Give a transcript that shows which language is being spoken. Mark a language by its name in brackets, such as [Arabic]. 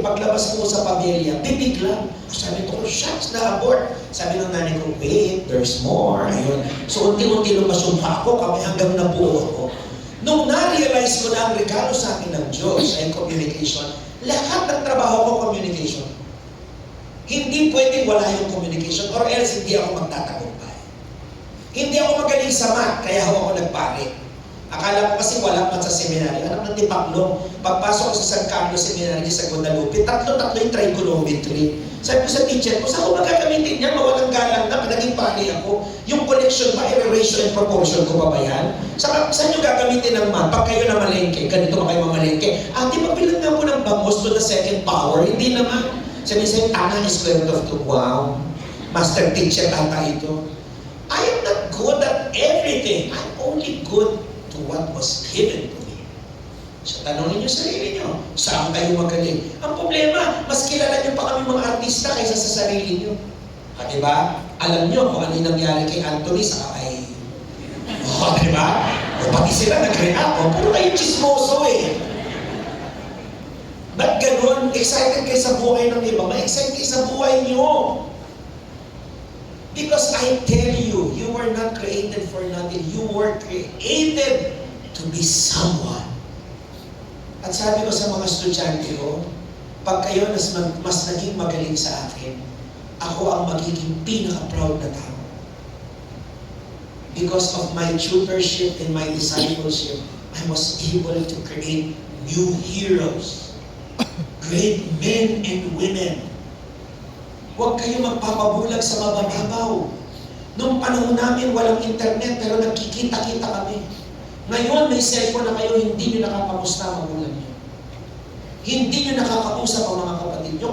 [Filipino] Paglabas ko sa pamilya, bibig lang. Sabi ko, shucks, na-abort. Sabi ng nanay ko, [English] wait, there's more. [Filipino] Ayun. So, unti-unti lumasumpa ako, kami hanggang nabuo ako. Nung na-realize ko na ang regalo sa akin ng Diyos ay communication, lahat ng trabaho ko, communication. Hindi pwedeng wala yung communication or else hindi ako magtatagumpay. Hindi ako magaling sa math, kaya ako nagpare. Akala ko kasi wala man sa seminary. Anak ng tipaklong. Pagpasok ko sa San Carlos Seminary sa Guadalupe, tatlo yung trigonometry. Sabi ko sa teacher ko, saan ko magkakamitin niya? Mawalang galang na, naging pari ako. Yung connection ba, ratio and proportion ko pa ba yan? Saan nyo gagamitin ng math? Pag kayo na malengke, ganito ba kayo mamalengke? Di ba bilang nga po ng bangos to the second power? Hindi naman. Sabi niya, tanga is square root of 2. Wow. Master teacher ata ito. [English] I am not good at everything. I'm only good to what was given to me. [Filipino] So tanongin niyo sarili niyo, saan kayo magaling? Ang problema, mas kilala niyo pa kami mga artista kaysa sa sarili niyo. Diba? Alam niyo kung ano yung nangyari kay Anthony sa kay... diba? O pati sila nag-react. Puro kayo chismoso eh. Ba't ganun? Excited kayo sa buhay ng iba? Ma-excite kayo sa buhay niyo. [English] Because I tell you, you were not created for nothing. You were created to be someone. [Filipino] At sabi ko sa mga estudyante ko, pag kayo mas naging magaling sa akin, ako ang magiging pinaka-proud na tao. [English] Because of my tutorship and my discipleship, I was able to create new heroes. Great men and women. [Filipino] Huwag kayo magpapabulag sa mabababaw. Noong panahon namin, walang internet, pero nagkikita-kita kami. Ngayon, may cellphone na kayo, hindi nyo nakakamusta ang magulang nyo. Hindi nyo nakakausap ang mga kapatid nyo.